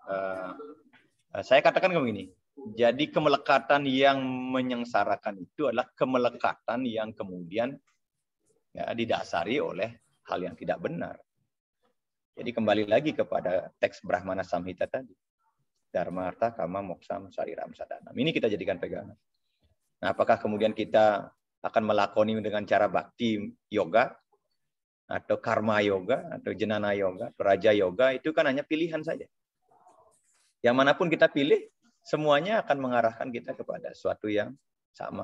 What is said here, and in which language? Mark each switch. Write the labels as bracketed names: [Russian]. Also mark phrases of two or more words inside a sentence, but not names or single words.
[Indonesian] Saya katakan begini. Jadi kemelekatan yang menyengsarakan itu adalah kemelekatan yang kemudian ya, didasari oleh hal yang tidak benar. Jadi kembali lagi kepada teks Brahmana Samhita tadi. [Sanskrit] Dharma, arta, kama, moksam, sariram, sadana. [Indonesian] Ini kita jadikan pegangan. Nah, apakah kemudian kita akan melakoni dengan cara bakti yoga, atau karma yoga, atau jenana yoga, atau raja yoga, itu kan hanya pilihan saja. Yang manapun kita pilih, semuanya akan mengarahkan kita kepada suatu yang sama.